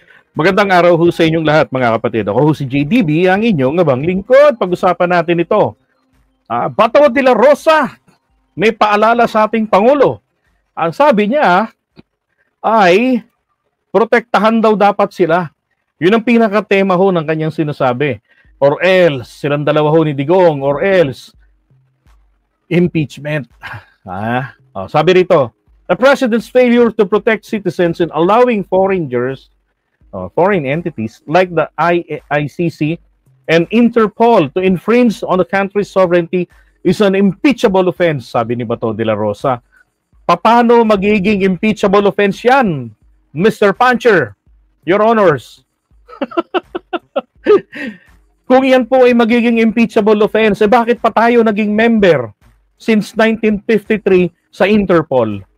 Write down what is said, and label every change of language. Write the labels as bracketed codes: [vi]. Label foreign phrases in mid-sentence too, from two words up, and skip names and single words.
[tl] Magandang araw ho sa inyong lahat, mga kapatid. Ako ho si JDB, ang inyong abang lingkod. Pag-usapan natin ito. Bato de la Rosa, may paalala sa ating Pangulo. Ang sabi niya ay protektahan daw dapat sila. Yun ang pinaka-tema ho ng kanyang sinasabi. [en] Or else, [tl] silang dalawa ho ni Digong, [en] or else, [tl] impeachment. Sabi rito, [en] the President's failure to protect citizens in allowing foreign entities like the ICC and Interpol to infringe on the country's sovereignty is an impeachable offense, [tl] sabi ni Bato de la Rosa. Paano magiging [en] impeachable offense [tl] yan, Mr. Puncher, [en] Your Honors? [tl] Kung yan po ay magiging [en] impeachable offense, [tl] bakit pa tayo naging [en] member since [tl] 1953 sa Interpol?